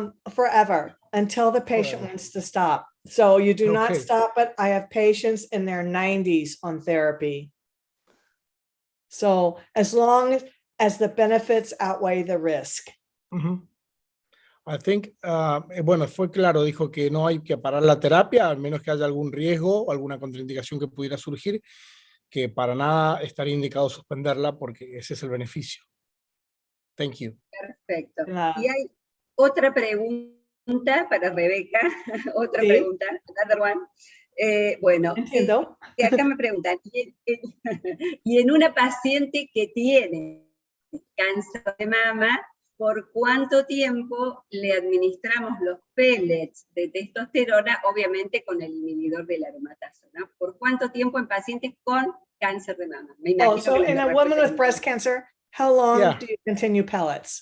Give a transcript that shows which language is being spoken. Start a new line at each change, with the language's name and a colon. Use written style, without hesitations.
English: Forever, until the patient wants to stop. So you do not stop it. I have patients in their 90s on therapy. So as long as the benefits outweigh the risk. I think,
Spanish: bueno, fue claro, dijo que no hay que parar la terapia, al menos que haya algún riesgo o alguna contraindicación que pudiera surgir, que para nada estaría indicado suspenderla porque ese es el beneficio.
English: Thank you.
Spanish: Perfecto. Y hay otra pregunta para Rebeca, otra pregunta,
English: another one.
Spanish: Bueno, acá me preguntan, y en una paciente que tiene cáncer de mama, ¿por cuánto tiempo le administramos los pellets de testosterona, obviamente con el inhibidor del aromatase, ¿no? ¿Por cuánto tiempo en pacientes con cáncer de mama?
English: So in a woman with breast cancer, how long do you continue pellets?